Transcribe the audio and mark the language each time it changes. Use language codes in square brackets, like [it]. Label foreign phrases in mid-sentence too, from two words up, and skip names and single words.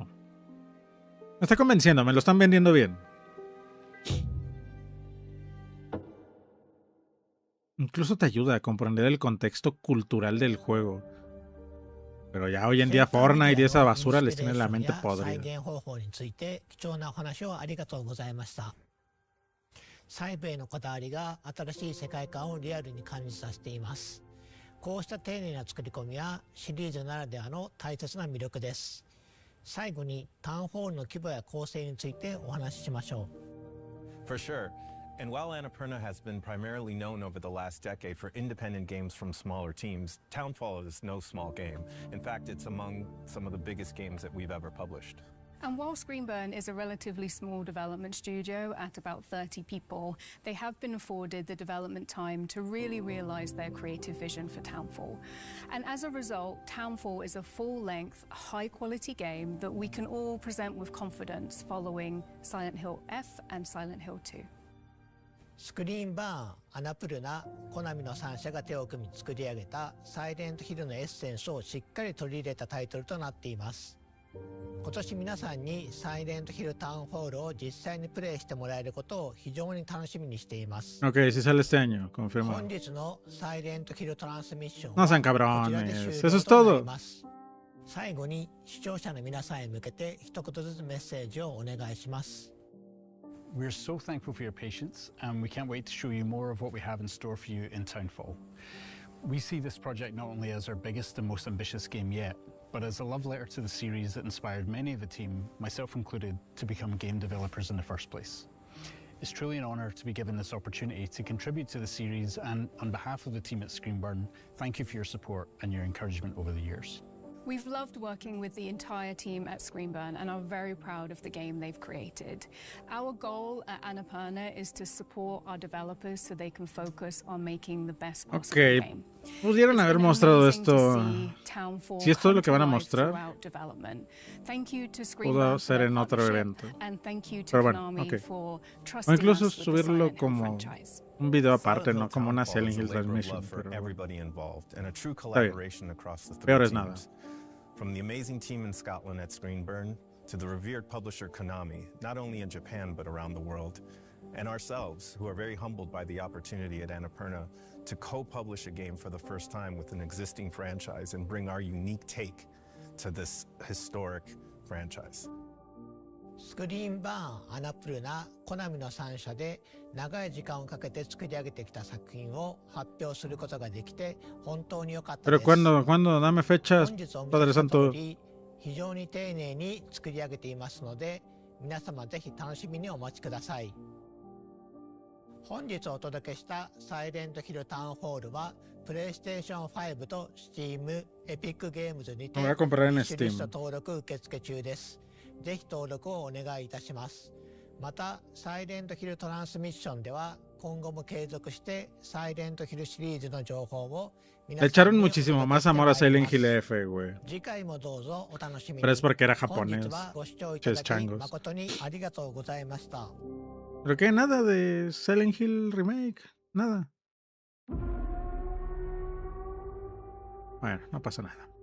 [es] Me está convenciendo, me lo están vendiendo bien. Incluso te ayuda a comprender el contexto cultural del juego. Pero ya hoy en día Fortnite y esa basura les tiene la mente podrida. [ja] 細部へのこだわりが新しい世界観をリアルに感じさせています。こうした丁寧な作り込みはシリーズならではの大切な魅力です。最後にタウンホールの規模や構成についてお話ししましょう。 [en] For sure. And while Annapurna has been primarily known over the last decade for independent games from smaller teams, Townfall is no small game. In fact, it's among some of the biggest games that we've ever published. And while Screenburn is a relatively small development studio at about 30 people, they have been afforded the development time to really realize their creative vision for Townfall. And as a result, Townfall is a full-length, high-quality game that we can all present with confidence following Silent Hill F and Silent Hill 2. [ja] スクリーンバーン、アナプルナ、コナミの3社が手を組み作り上げたサイレントヒルのエッセンスをしっかり取り入れたタイトルとなっています。今年皆さんにサイレントヒルタウンホールを実際にプレイしてもらえることを非常に楽しみにしています。 [es] Ok, sí sale este año, confirmado. [ja] 本日のサイレントヒルトランスミッション [es] No [ja] は [es] sean [ja] こちらで [es] cabrones, [ja] 終 [es] eso [ja] 了 [es] es [ja] となり [es] todo. [ja] ます。最後に視聴者の皆さんへ向けて一言ずつメッセージをお願いします。 [en] We're so thankful for your patience, and we can't wait to show you more of what we have in store for you in Townfall. We see this project not only as our biggest and most ambitious game yet, but as a love letter to the series that inspired many of the team, myself included, to become game developers in the first place. It's truly an honour to be given this opportunity to contribute to the series, and on behalf of the team at Screenburn, thank you for your support and your encouragement over the years. We've loved working with the entire team at Screenburn and are very proud of the game they've created. Our goal at Annapurna is to support our developers so they can focus on making the best possible game. [es] Pudieron haber mostrado esto. Si esto es lo que van a mostrar, pudo ser en otro evento. Pero bueno, ok. O incluso subirlo como un video aparte, no como una Silent Hill Tranmission. Pero está bien. Peor es nada. [en] From the amazing team in Scotland at Screenburn to the revered publisher Konami, not only in Japan but around the world, and ourselves, who are very humbled by the opportunity at Annapurna to co-publish a game for the first time with an existing franchise and bring our unique take to this historic franchise. [ja] スクリーンバーン、アナプルナ、コナミの3社で長い時間をかけて作り上げてきた作品を発表することができて本当に良かったです。 [es] Pero cuando dame fechas, Padre Santo. [ja] 非常に丁寧に作り上げていますので、皆様ぜひ楽しみにお待ちください。本日お届けしたサイレントヒルタウンホールは、プレイステーション5と Steam、エピックゲームズにて、 [es] Voy a comprar en [ja] ウィッシュリスト [es] Steam. [ja] 登録受付中です。ぜひ登録をお願いいたします。また、サイレントヒルトランスミッションでは、今後も継続してサイレントヒルシリーズの情報を [es] Le echaron muchísimo más amor a Silent Hill F, güey. [ja] 次回もどうぞお楽しみに。 [es] Pero es porque era [ja] 本 [es] japonés. [ja] 日はご視聴いただ [es] Ches [ja] き [es] changos. [ja] 誠にありがとうございました。 [es] Pero que nada de Silent Hill Remake. Nada. Bueno, no pasa nada.